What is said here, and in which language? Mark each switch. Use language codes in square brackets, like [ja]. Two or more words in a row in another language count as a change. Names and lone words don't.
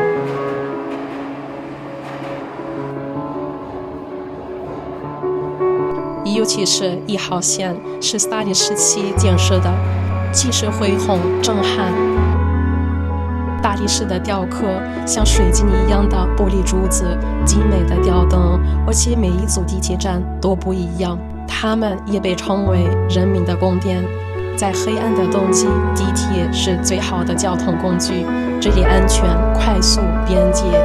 [zh] 尤其是1號線是斯大林時期建設的，氣勢恢宏震撼。大理石的雕刻，像水晶一樣的玻璃珠子，精美的吊燈，而且每一座地鐵站都不一樣。它們也被稱為人民的宮殿。在黑暗的冬季，地鐵是最好的交通工具，這裡安全、快速、便捷。